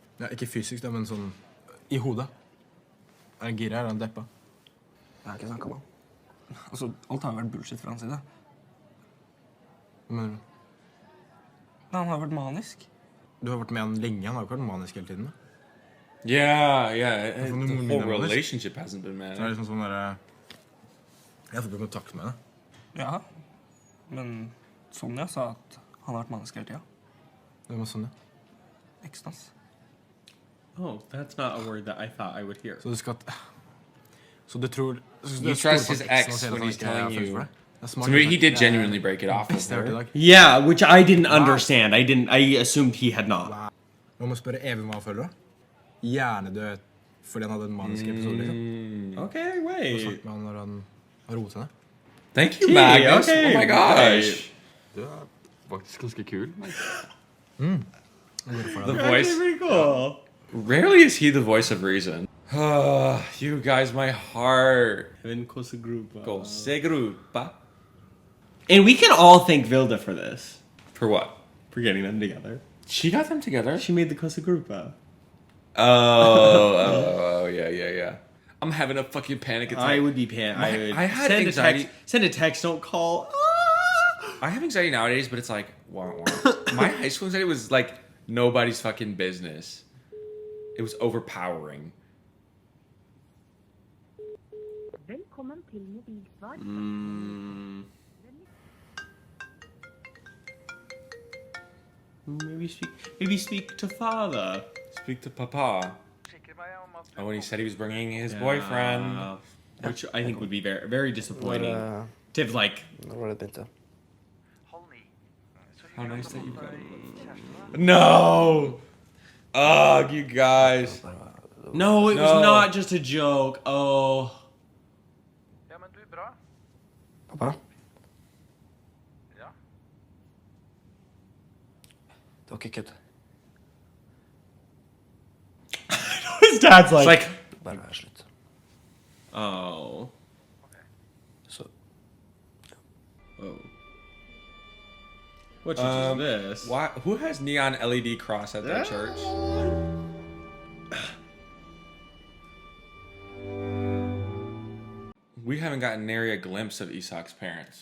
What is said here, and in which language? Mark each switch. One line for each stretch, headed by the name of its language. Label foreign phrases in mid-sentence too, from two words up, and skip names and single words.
Norwegian: Ja, ikke fysisk da, men sånn, i hodet. Er han gira, er han deppa? Jeg har ikke snakket med han. Altså, alt har vært bullshit fra hans side. Hva mener du? Men han har vært manisk. Du har vært med han lenge, han har ikke vært manisk hele tiden. Da.
English: Yeah.
Norwegian: Hvorfor noen
English: The
Norwegian: moren
English: whole
Norwegian: min er manisk?
English: relationship hasn't been
Norwegian: Så er det
English: man.
Norwegian: liksom sånn der... Jeg har fått kontakt med det. Ja, men Sonia sa at han har vært manisk hele tida. Det var sånn, ja. Eksen hans.
English: Oh, that's not a word that I thought I would hear.
Norwegian: Så du skal... Så du tror... Så du
English: You
Norwegian: stoler
English: trust
Norwegian: på
English: his
Norwegian: at eksen
English: ex
Norwegian: hans hele
English: when
Norwegian: tiden
English: he's
Norwegian: ikke har
English: telling
Norwegian: følelser
English: you.
Norwegian: for deg? Det er smart.
English: So maybe he did genuinely break it off with
Norwegian: Beste jeg har hørt i
English: her.
Norwegian: dag.
English: Yeah, which I didn't understand. I assumed he had not.
Norwegian: Man må spørre Even hva han føler da. Hjernedød fordi han hadde en manisk episode, liksom.
English: Okay,
Norwegian: Og
English: wait.
Norwegian: snakket med han når han har roet seg.
English: Thank you, Okay, Magnus. okay, Oh my gosh.
Norwegian: Du er faktisk ganske kul. Han går for
English: The
Norwegian: det.
English: voice. Pretty cool. Rarely is he the voice of reason. You guys, my heart. Even closer group.
Norwegian: Go segrupa.
English: And we can all thank Vilda for this. For what? For getting them together. She got them together? She made the Cosa Grupa. Oh, yeah. I'm having a fucking panic attack. I would be I had send anxiety. A text, send a text, don't call. I have anxiety nowadays, but it's like, wah, wah. My high school anxiety was like nobody's fucking business. It was overpowering.
Norwegian: Velkommen til mobilsvar.
English: Maybe speak to father. Speak to Papa. Oh, when he said he was bringing his boyfriend. Which I think would be very, very disappointing. To have, like,
Norwegian: Når var det begynte?
English: How nice that you got. No! Ugh, you guys. no, it No. was not just a joke. Oh.
Norwegian: Pappa? Det var ikke kødd.
English: His dad's like, It's like,
Norwegian: Bare vær slutt.
English: oh.
Norwegian: Så,
English: Oh. What church is this? why? Who has neon LED cross at their church? We haven't gotten nary a glimpse of Isak's parents.